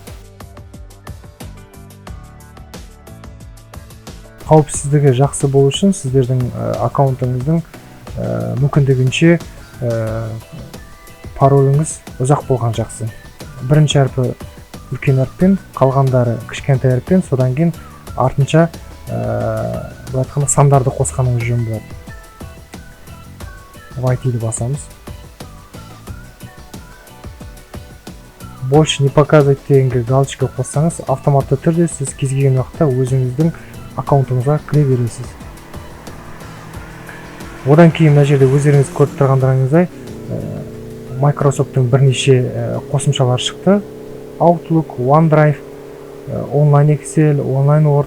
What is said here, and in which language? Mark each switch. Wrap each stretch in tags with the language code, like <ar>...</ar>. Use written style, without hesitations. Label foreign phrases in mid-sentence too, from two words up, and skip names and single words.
<kk>Қауіпсіздігі жақсы болу үшін сіздердің аккаунтыңыздың мүмкіндігінше пароліңіз ұзақ болған жақсы. Бірінші әріпі үлкен әріппен, қалғандары кішкентай әріппен, содан кейін артынша сандарды қосқаныңыз жөн болады. YT-ді басамыз.</kk> <ru>Больше не показывать</ru> <kk>дегенге галочка қоссаңыз, автоматты түрде сіз кез келген уақытта өзіңіздің аккаунтыңызға кіре бересіз. Одан кейін мына жерде өздеріңіз көріп тұрғандарыңыздай Microsoft'тың бірнеше қосымшалар шықты. Outlook, OneDrive, Online Excel, Online Word.</kk>